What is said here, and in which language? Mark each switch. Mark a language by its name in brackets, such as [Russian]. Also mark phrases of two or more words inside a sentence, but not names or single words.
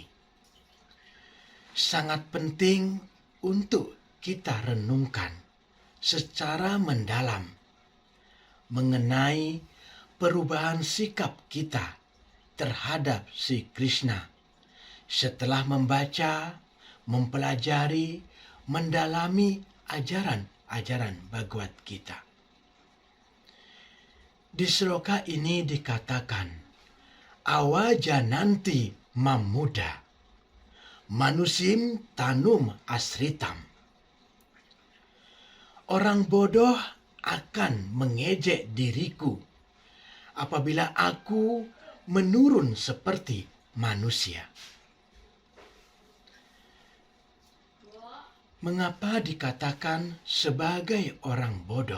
[Indonesian] sangat penting untuk kita renungkan secara mendalam mengenai perubahan sikap kita terhadap si Krishna setelah membaca, mempelajari, mendalami ajaran-ajaran Bhagavad Gita. Di sloka ini dikatakan, [Sanskrit] अवजानन्ति मां मूढा, मानुषीं तनुमाश्रितम्. [Indonesian] Orang bodoh akan mengejek diriku apabila aku menurun seperti manusia. Mengapa dikatakan sebagai orang bodoh?